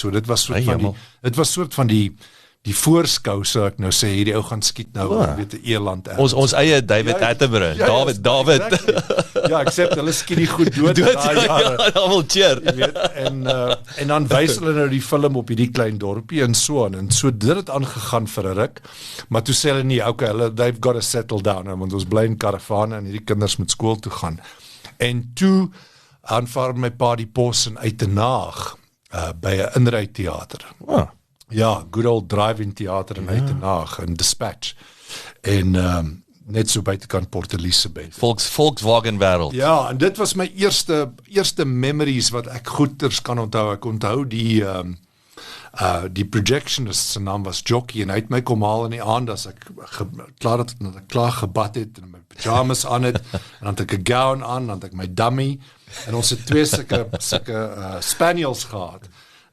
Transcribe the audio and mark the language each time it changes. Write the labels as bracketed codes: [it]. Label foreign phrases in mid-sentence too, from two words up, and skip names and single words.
[af] So dit was soort van die voorskou, so ek nou sê, hierdie ou gaan skiet nou, weet 'n eland. Ons eie David Attenborough, David. Exactly. Ja, except hulle skiet die goed dood. Ja, almal cheer. Jy weet, en dan wys hulle nou die film op hierdie klein dorpie en so aan, en so dit het aangegaan vir 'n ruk, maar toe sê hulle nie, [en] okay, they've got to settle down, [af] want ons bly in karavane en hierdie kinders moet skool toe gaan. En toe aanvaar my pa die pos in Uitenaag, by 'n inryteater. Ja, [en] good old drive-in theater in Uitenaag, in Dispatch. [af] En net so buitekant Port Elizabeth. Volkswagen wêreld. Ja, en dit was my eerste memories wat ek goeders kan onthou. Ek onthou die projectionist se naam was Jockey, en hy het my kom haal in die aand as ek klaar gebad het en my pyjamas aan het, en dan het ek 'n gown aan, dan het ek my dummy, en ons het 2 sulke spaniels gehad.